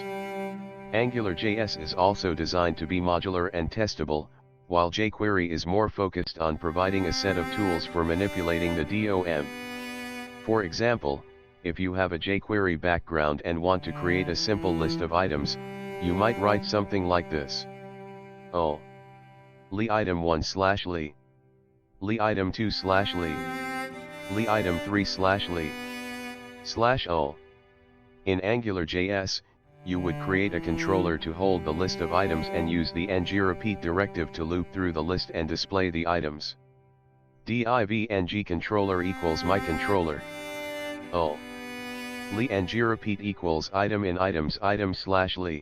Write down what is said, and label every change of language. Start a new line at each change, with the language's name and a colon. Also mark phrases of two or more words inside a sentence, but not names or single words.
English: AngularJS is also designed to be modular and testable, while jQuery is more focused on providing a set of tools for manipulating the DOM. For example, if you have a jQuery background and want to create a simple list of items, you might write something like this. Li item 1/li. Li item 2/li. Li item 3/li. /ol. In AngularJS, you would create a controller to hold the list of items and use the ngRepeat directive to loop through the list and display the items. Div ng controller equals my controller. Li ngRepeat equals item in items item /li.